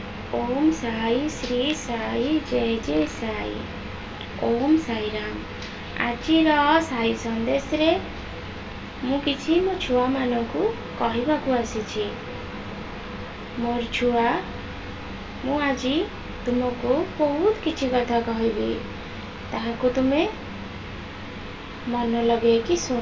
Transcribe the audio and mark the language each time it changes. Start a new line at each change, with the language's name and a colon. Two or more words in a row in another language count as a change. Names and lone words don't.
Odia: ओम साई श्री साई जय जय साई। ओम साई राम। ଆଜିର ସାଇ ସନ୍ଦେଶ ରେ ମୁ କିଛି ମୋ ଛୁଆ ମାନକୁ କହିବାକୁ ଆସୀଛି। ମୋର ଛୁଆ, ମୁ ଆଜୀ ତୁମକୋ ବହୁତ କିଛି କଥା କହବୀ, ତାହାକୁ ତୁମେ ମନ ଲଗେ କି ସୁନ।